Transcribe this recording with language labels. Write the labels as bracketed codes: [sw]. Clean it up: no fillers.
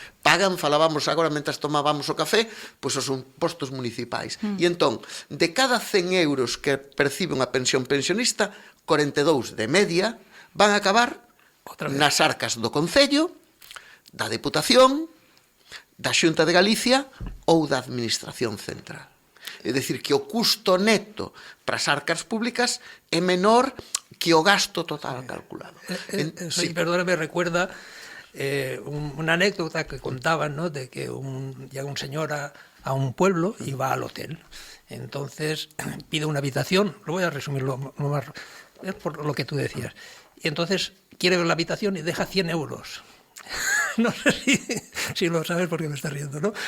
[gl] Pagan, falábamos agora mentras tomábamos o café, pois os impostos municipais. E entón, de cada 100 euros que percibe unha pensión pensionista, 42 de media van a acabar nas arcas do Concello, da Deputación, da Xunta de Galicia ou da Administración Central. É dicir, que o custo neto para as arcas públicas é menor que o gasto total calculado. [es] Sí, perdóname, recuerda una anécdota que contaban, ¿no?, de que llega un señor a un pueblo y va al hotel. Entonces pide una habitación, lo voy a resumir lo más, es por lo que tú decías. Y entonces quiere ver la habitación y deja 100 euros. No sé si lo sabes porque me estás riendo, ¿no?